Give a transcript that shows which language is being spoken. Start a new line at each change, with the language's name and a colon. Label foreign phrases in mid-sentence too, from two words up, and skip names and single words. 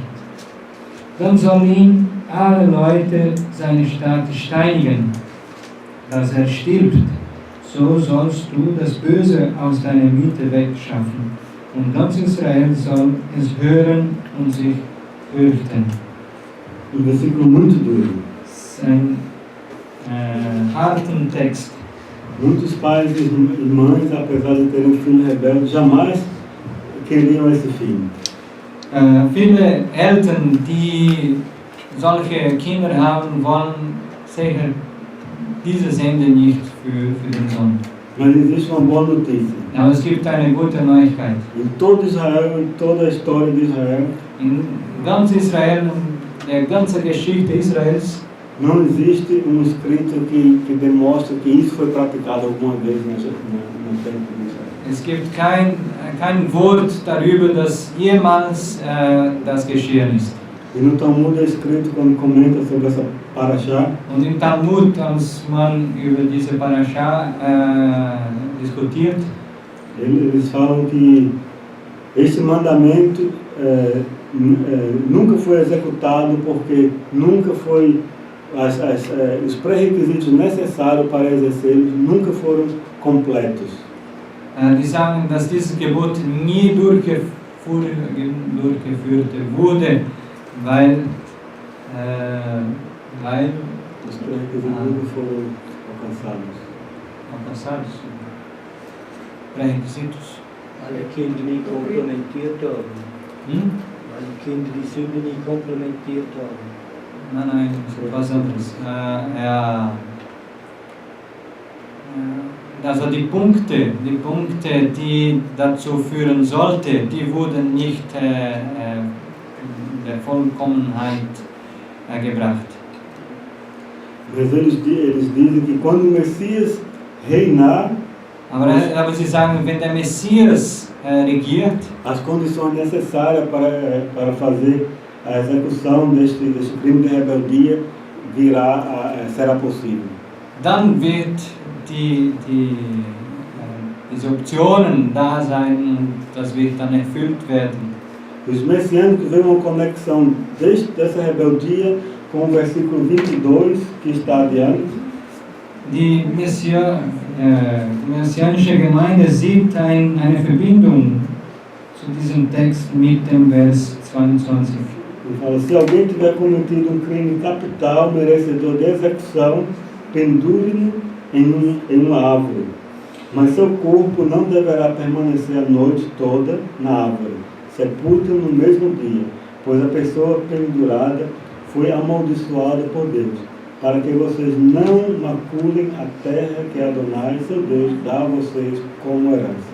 German: Dann sollen ihn alle Leute seiner Stadt steinigen, dass er stirbt. So sollst du das Böse aus deiner Mitte wegschaffen. Und ganz Israel soll es hören und sich fürchten.
Portuguese: Versículo muito duro.
German: Das ist ein harten Text.
Portuguese: Muitos pais e mães, apesar de terem filho rebelde, jamais queriam esse filho.
German: Viele Eltern, die solche Kinder haben, wollen sicher dieses Ende nicht für den Sohn.
Portuguese: Mas existe uma boa notícia.
German: Aber es gibt eine gute Neuigkeit.
Portuguese: Em todo Israel, em toda a história de Israel,
German: In ganz Israel und der ganzen Geschichte Israels,
Portuguese: não existe escrito que demonstra que isso foi praticado alguma vez no tempo de Israel.
German: es gibt kein Wort darüber, dass jemals das geschehen ist.
Portuguese: E no Talmud é escrito, quando comenta sobre essa Parasha,
German: Und im Talmud, als man über diese Parasha diskutiert,
Portuguese: Eles falam que este mandamento nunca foi executado porque nunca foi os pré-requisitos necessários para exercê-los nunca foram completos.
German: Die sagen, dass dieses Gebot nie durchgeführt wurde, weil
Portuguese: Os pré-requisitos nunca foram alcançados. Pré-requisitos.
German: Alle Kinder nie komplementiert haben. Alle Kinder die Sünde nie komplementiert haben. Nein, was anderes. Also die Punkte, die dazu führen sollte, die wurden nicht der Vollkommenheit gebracht.
Portuguese: Mas eles dizem que quando o Messias reinar,
German: aber sie sagen, wenn der Messias regiert,
Portuguese: as condições necessárias para fazer a execução deste crime de rebeldia será possível.
German: Dann wird diese Optionen da sein und das wird dann erfüllt werden.
Portuguese: Os messiânicos veem uma conexão dessa rebeldia com o versículo 22 que está adiante.
German: Die messianische Gemeinde sieht eine Verbindung zu diesem Text mit dem Vers 22.
Portuguese: Ele fala, se alguém tiver cometido um crime capital, merecedor de execução, pendure-no em uma árvore. Mas seu corpo não deverá permanecer a noite toda na árvore. Sepulte-o no mesmo dia, pois a pessoa pendurada foi amaldiçoada por Deus, para que vocês não maculem a terra que Adonai, seu Deus, dá a vocês como herança.